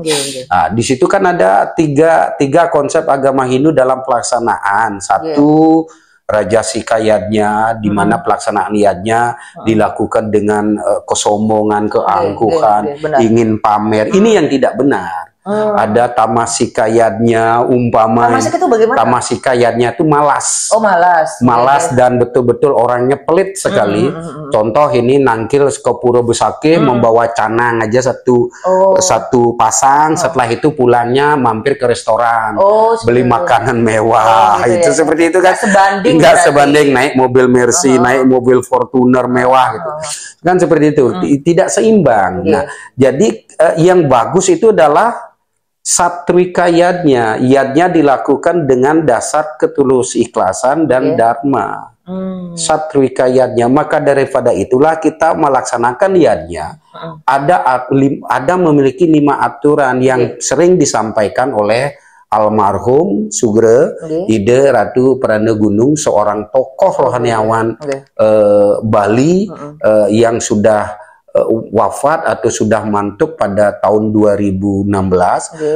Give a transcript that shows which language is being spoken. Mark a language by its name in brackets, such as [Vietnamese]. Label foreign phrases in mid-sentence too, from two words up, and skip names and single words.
[Indonesian] Nah, di situ kan ada tiga konsep agama Hindu dalam pelaksanaan. Satu, rajasika yadnya, di mana pelaksanaan yadnya dilakukan dengan kesombongan, keangkuhan, ingin pamer. Ini yang tidak benar. Ada tamasika yadnya, umpama tamasika yadnya itu malas. Malas dan betul-betul orangnya pelit sekali. Contoh ini nangkil ke Pura Besake membawa canang aja satu pasang, setelah itu pulangnya mampir ke restoran, beli makanan mewah. Itu seperti itu kan. Nggak sebanding naik mobil Mercy, naik mobil Fortuner mewah gitu. Kan seperti itu. Tidak seimbang. Nah, jadi yang bagus itu adalah satrika yadnya. Yadnya dilakukan dengan dasar ketulus ikhlasan dan dharma. Satrika yadnya. Maka daripada itulah kita melaksanakan yadnya. Ada memiliki 5 aturan yang sering disampaikan oleh almarhum Sugre Ide Ratu Prana Gunung, seorang tokoh rohaniawan Bali yang sudah wafat atau sudah mantuk pada tahun 2016.